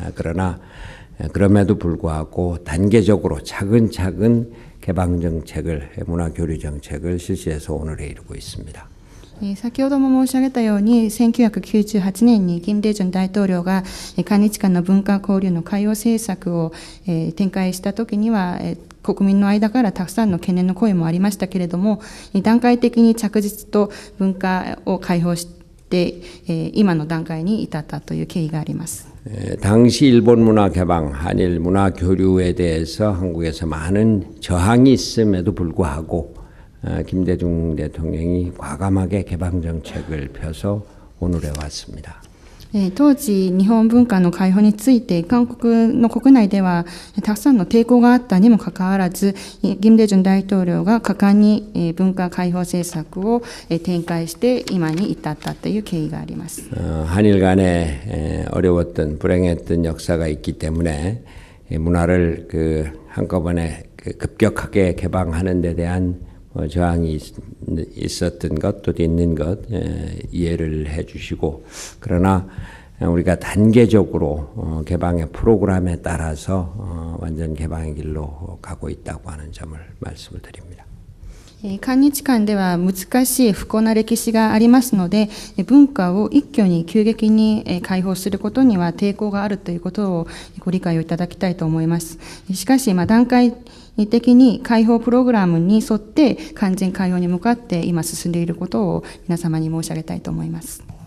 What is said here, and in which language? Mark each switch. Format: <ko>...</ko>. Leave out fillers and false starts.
<ko>그러나 그럼에도 불구하고 단계적으로 차근차근 개방 정책을, 문화 교류 정책을 실시해서 오늘에 이르고 있습니다.</ko> <ja>先ほども申し上げたように、1998年に金大中大統領が韓日間の文化交流の海洋政策を展開したときには、国民の間からたくさんの懸念の声もありましたけれども、段階的に着実と文化を開放して、今の段階に至ったという経緯があります。</ja> <ko>당시 일본 문화 개방, 한일 문화 교류에 대해서 한국에서 많은 저항이 있음에도 불구하고 김대중 대통령이 과감하게 개방 정책을 펴서 오늘에 왔습니다.</ko> <ja>当時、日本文化の開放について韓国の国内ではたくさんの抵抗があったにもかかわらず、金大中大統領が果敢に文化開放政策を展開して今に至ったという経緯があります。</ja> <ko>한일 간에 어려웠던 불행했던 역사가 있기 때문에 문화를 한꺼번에 급격하게 개방하는 데 대한 저항이 있었던 것, 또 있는 것 이해를 해주시고, 그러나 우리가 단계적으로 개방의 프로그램에 따라서 완전 개방의 길로 가고 있다고 하는 점을 말씀을 드립니다.</ko> <ja>韓日間では難しい不幸な歴史がありますので、文化を一挙に急激に開放することには抵抗があるということをご理解をいただきたいと思います。しかし、段階的に開放プログラムに沿って完全開放に向かって今進んでいることを皆様に申し上げたいと思います。</ja>